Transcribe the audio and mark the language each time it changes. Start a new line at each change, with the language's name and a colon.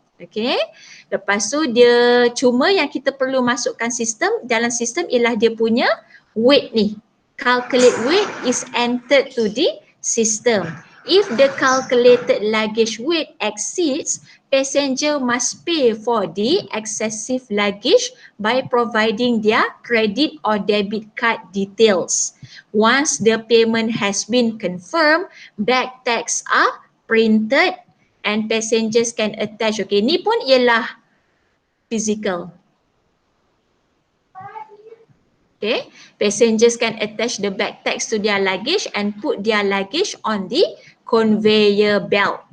Malay: Okay, lepas tu dia cuma yang kita perlu masukkan sistem dalam sistem ialah dia punya weight ni.
English: Calculate weight is entered to the system. If the calculated luggage weight exceeds, passenger must pay for the excessive luggage by providing their credit or debit card details. Once the payment has been confirmed, bag tags are printed and passengers can attach.
Malay: Okay, ni pun ialah physical.
English: Okay, passengers can attach the bag tags to their luggage and put their luggage on the conveyor belt.